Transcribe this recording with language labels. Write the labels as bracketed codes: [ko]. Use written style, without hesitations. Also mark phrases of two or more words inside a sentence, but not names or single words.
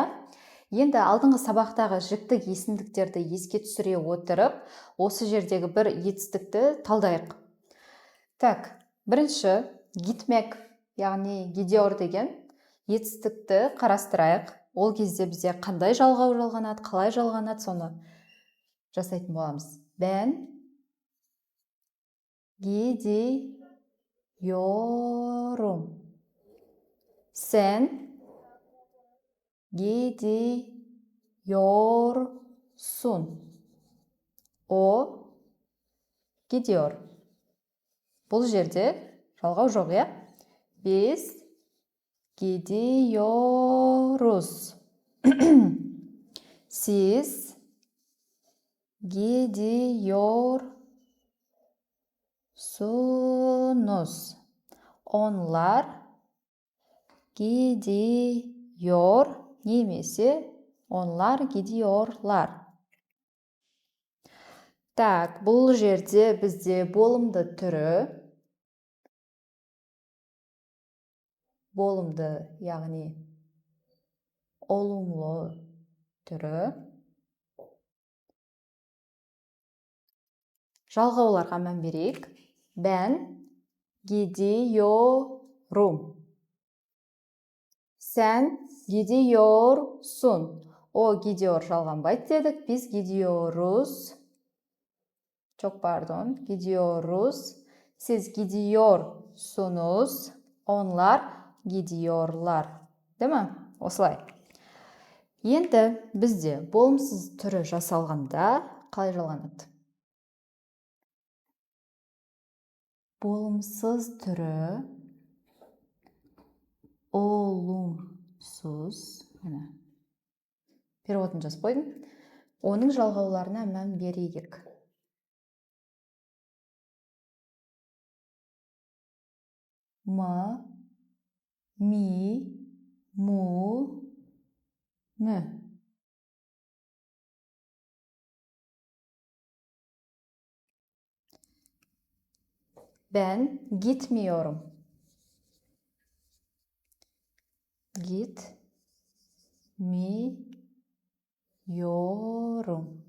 [kk] Енді алдыңғы сабақтағы жіктік есімдіктерді еске түсіре отырып, осы жердегі бір етістікті талдайық. Так, бірінші gitmek, яғни гидеор деген етістікті қарастырайық. Ол кезде бізде қандай жалғау жалғанады, қалай жалғанады, соны жасайтын боламыз. [tr] Ben gidiyorum. Sen gidiyorsun. O gidiyor. [kk] Бұл жерде жалғау жоқ, иә? [tr] Biz gidiyoruz. Siz gidiyorsunuz. Onlar gidiyor немесе onlar gidiyorlar. [kk] Так, бұл жерде бізде болымды түрі, болымды, яғни олымлы түрі. Жалғауларға мән берейік. [tr] Ben gidiyorum. Sen gidiyorsun. O gidiyor [kk] жалғанбайды дедік. [tr] Biz gidiyoruz. Çok pardon. Gidiyoruz. Siz gidiyorsunuz. Onlar gidiyorlar. Değil mi? [kk] Осылай. Енді бізде болымсыз түрі жасалғанда қалай жалғанады? Болымсыз түрі олымсыз. Переводын жазып қойдым. Оның жалғауларына мән берейік. М, ми, му, мі. [tr] Ben gitmiyorum. Gitmiyorum.